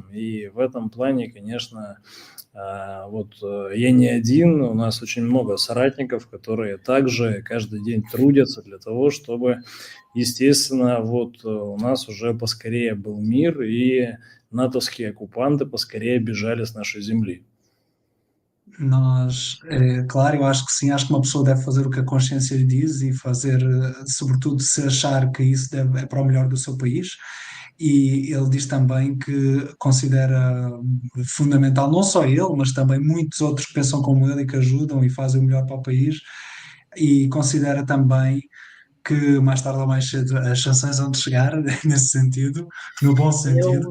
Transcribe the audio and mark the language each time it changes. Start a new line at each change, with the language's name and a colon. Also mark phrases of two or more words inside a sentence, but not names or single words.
Russian: И в этом плане, конечно, вот я не один, у нас очень много соратников, которые также каждый день трудятся для того, чтобы, естественно, вот у нас уже поскорее был мир, и натовские оккупанты поскорее бежали с нашей земли.
Portuguese: Nós, claro, eu acho que sim, acho que uma pessoa deve fazer o que a consciência lhe diz e fazer, sobretudo se achar que isso é para o melhor do seu país. E ele diz também que considera fundamental, não só ele, mas também muitos outros que pensam como ele e que ajudam e fazem o melhor para o país, e considera também que mais tarde ou mais cedo as sanções vão chegar, nesse sentido, no bom sentido.